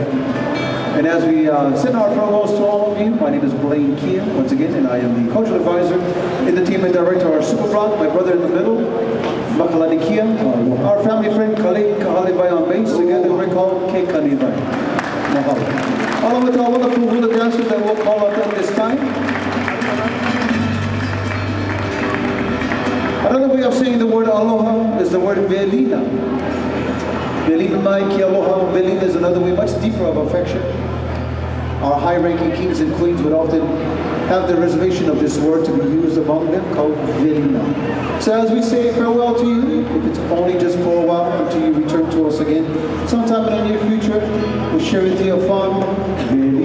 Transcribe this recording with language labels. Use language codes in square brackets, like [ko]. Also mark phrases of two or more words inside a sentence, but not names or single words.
[en] And as we send our farewells to all of you, my name is Blaine Kia, once again, and I am the cultural advisor, entertainment director, our super block, my brother in the middle, Makalani Kia, our family friend, Kale Kahalibai on bass, together we're called Ke Kanibai. Mahalo. Along with our wonderful hula dancers that we'll call out at this time. Another way of saying the word aloha is the word velina. [haw] Velina mai ki aloha. [en] Velina is another way, much deeper of affection. Our high-ranking kings and queens would often have the reservation of this word to be used among them, called Velina. So as we say farewell to you, if it's only just for a while until you return to us again, sometime in the near future, we'll share with you a fun